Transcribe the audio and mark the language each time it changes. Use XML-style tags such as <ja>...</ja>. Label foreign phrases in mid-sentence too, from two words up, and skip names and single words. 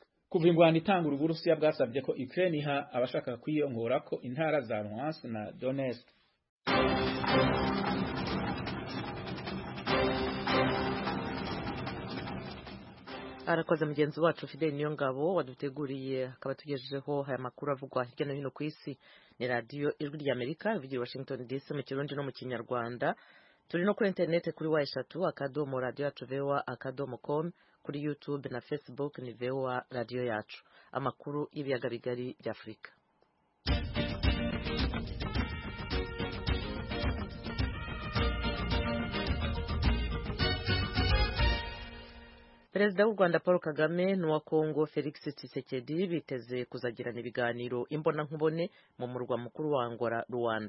<rn>Kuva ingwano itangura Uburusiya bwasabye ko Ukraine iha abashaka kwiyongora ko intara za Luhansk na Donetsk. Arakoze mugenzi wacu Fidel Niyongabo waduteguriye akaba tugejejeho aya makuru avugwa hirya no hino ku isi.</rn> <rw>Ni radio Ijwi ry'Amerika ivugira Washington DC mu Kirundi no mu Kinyarwanda. Turi no kuri internet kuri wa3 radio yacu voa.com, kuri YouTube na Facebook ni VOA radio yacu. Amakuru y'ibiyaga bigari bya Afrika. Perezida w'u Rwanda Paul Kagame n'uwa Kongo Felix Tshisekedi biteze kuzagirana ibiganiro imbona nkubone mu murwa mukuru wa Angola Rwanda.</rw>